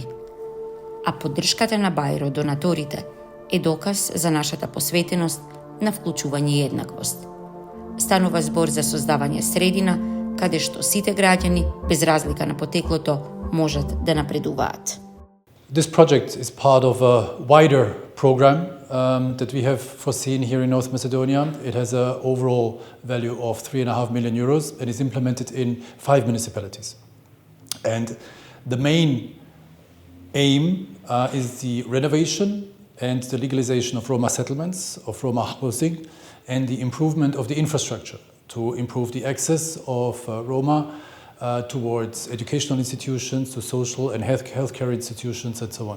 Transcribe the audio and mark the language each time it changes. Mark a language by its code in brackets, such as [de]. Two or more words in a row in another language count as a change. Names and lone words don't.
[mk] А поддршката на Баир од донаторите е доказ за нашата посветеност на вклучување и еднаквост. Станува збор за создавање средина каде што сите граѓани, без разлика на потеклото, можат да напредуваат. [en] This project is part of a wider program that we have foreseen here in North Macedonia. It has an overall value of 3.5 million euros and is implemented in 5 municipalities. And the main aim is the renovation and the legalization of Roma settlements, of Roma housing, and the improvement of the infrastructure to improve the access of Roma towards educational institutions, to social and healthcare institutions, and so on.